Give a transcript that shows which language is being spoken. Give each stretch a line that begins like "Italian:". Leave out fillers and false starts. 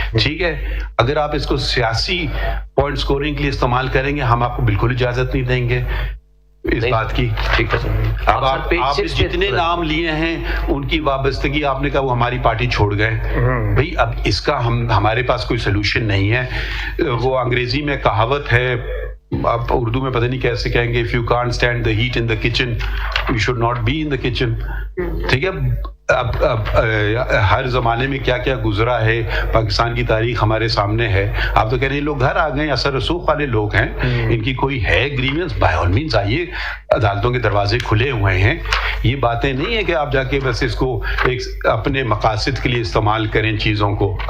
Urdu: ٹھیک ہے, اگر آپ اس کو سیاسی پوائنٹ سکورنگ کے لیے استعمال کریں گے, ہم آپ کو بالکل اجازت نہیں دیں گے اس بات کی. ٹھیک ہے سر. اب آپ جتنے نام لیے ہیں ان کی وابستگی, آپ نے کہا وہ ہماری پارٹی چھوڑ گئے. بھئی اب اس کا ہمارے پاس کوئی سلوشن نہیں ہے. وہ انگریزی میں کہاوت ہے, آپ اردو میں پتہ نہیں کیسے کہیں گے,
English: if you can't stand the heat in the kitchen you should not be in the kitchen.
Urdu: ٹھیک ہے, اب ہر زمانے میں کیا کیا گزرا ہے, پاکستان کی تاریخ ہمارے سامنے ہے. آپ تو کہہ رہے ہیں لوگ گھر آ گئے, اثر رسوخ والے لوگ ہیں, ان کی کوئی ہے گریونس,
English: by all means
Urdu: آئیے, عدالتوں کے دروازے کھلے ہوئے ہیں. یہ باتیں نہیں ہیں کہ آپ جا کے بس اس کو ایک اپنے مقاصد کے لیے استعمال کریں چیزوں کو.